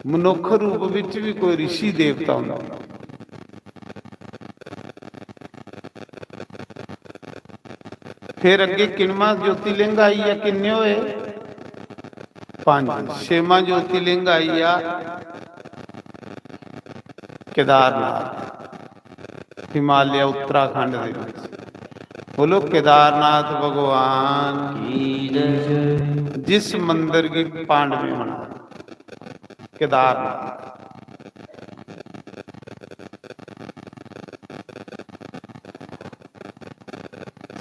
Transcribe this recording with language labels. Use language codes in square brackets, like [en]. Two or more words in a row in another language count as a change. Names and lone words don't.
[pa] ਮਨੁੱਖ ਰੂਪ ਵਿੱਚ ਵੀ ਕੋਈ ਰਿਸ਼ੀ ਦੇਵਤਾ ਹੁੰਦਾ। ਫਿਰ ਅੱਗੇ ਕਿੰਨਵਾਂ ਜੋਤੀਲਿੰਗ ਆਈ ਆ? ਕਿੰਨੇ ਹੋਏ? 5। ਛੇਵਾਂ ਜੋਤੀਲਿੰਗ ਆਈ ਆ ਕੇਦਾਰਨਾਥ, ਹਿਮਾਲਿਆ ਉੱਤਰਾਖੰਡ ਦੇ ਵਿੱਚ। [hi] बोलो केदारनाथ भगवान की जय। जिस मंदिर की पांडवी बना केदारनाथ।